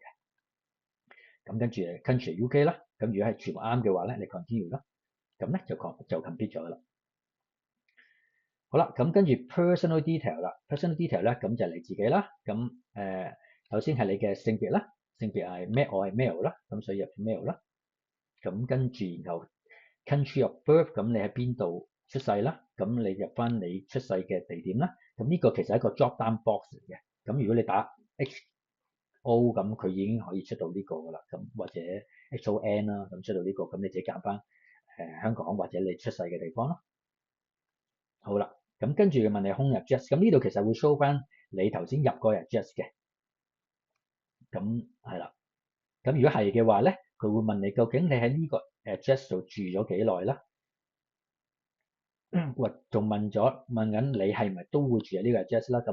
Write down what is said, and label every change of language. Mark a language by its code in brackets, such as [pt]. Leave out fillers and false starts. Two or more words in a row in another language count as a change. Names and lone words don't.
[yue] 咁跟住 country UK 啦。咁如果係全部啱嘅話咧，你 continue 啦。咁咧就 complete 咗啦。好啦，咁跟住 [en] personal detail [yue] 啦。 [en] personal detail [yue] 咧，咁就係你自己啦。咁首先係你嘅性別啦，性別係咩？我係 male 啦，咁所以入 male 啦。咁跟住然後 [en] country of birth， [yue] 咁你喺邊度出世啦？咁你入翻你出世嘅地點啦。咁呢個其實係一個 [en] drop down box [yue] 嚟嘅。咁如果你打 HO，咁佢已經可以出到呢個噶啦。咁或者 HON 啦，咁出到呢個，咁你自己揀翻香港或者你出世嘅地方啦。好啦，咁跟住問你 [en] home address， [yue] 咁呢度其實會 show 翻你頭先入個 address 嘅。咁係啦。咁如果係嘅話咧，佢會問你究竟你喺呢個 address 度住咗幾耐啦？或仲問緊你係咪都會住喺呢個 address 啦？